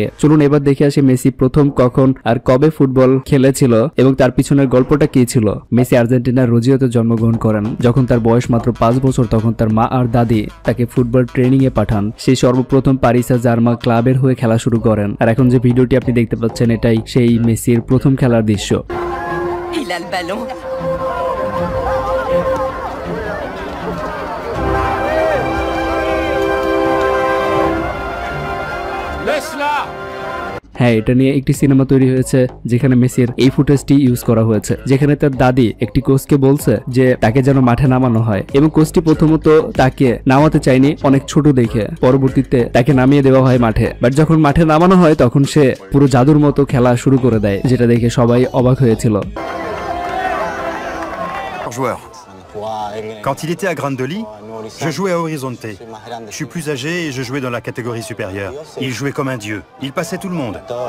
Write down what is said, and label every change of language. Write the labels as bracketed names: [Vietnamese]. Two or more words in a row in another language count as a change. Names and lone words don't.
[Bangla] চলুন এবার দেখে আসি মেসি প্রথম কখন আর কবে ফুটবল খেলেছিল এবং তার পিছনের গল্পটা কি ছিল। মেসি আর্জেন্টিনার রোজিওতে জন্মগ্রহণ করেন। যখন তার বয়স মাত্র 5 বছর, তখন তার মা আর দাদি তাকে [English] football training [Bangla] এ পাঠান। সে সর্বপ্রথম প্যারিস সান-জার্মান ক্লাবের হয়ে খেলা শুরু করেন। আর এখন যে ভিডিওটি আপনি দেখতে পাচ্ছেন, এটাই সেই মেসির প্রথম খেলার দৃশ্য। [French] Il a le ballon. [Bangla] হ্যাঁ, এটা নিয়ে একটি সিনেমা তৈরি হয়েছে যেখানে মেসির এই ফুটেজটি ইউজ করা হয়েছে, যেখানে তার দাদি একটি কোচকে বলছে যে তাকে যেন মাঠে নামানো হয়, এবং কোচটি প্রথমত তাকে নামাতে চায়নি অনেক ছোট দেখে। পরবর্তীতে তাকে নামিয়ে দেওয়া হয় মাঠে। বাট যখন মাঠে নামানো হয় তখন সে পুরো জাদুর মতো খেলা শুরু করে দেয়, যেটা দেখে সবাই অবাক হয়েছিল। [French] Quand il était à Grandoli, je jouais à Horizonte. Je suis plus âgé et je jouais dans la catégorie supérieure. Il jouait comme un dieu. Il passait tout le monde.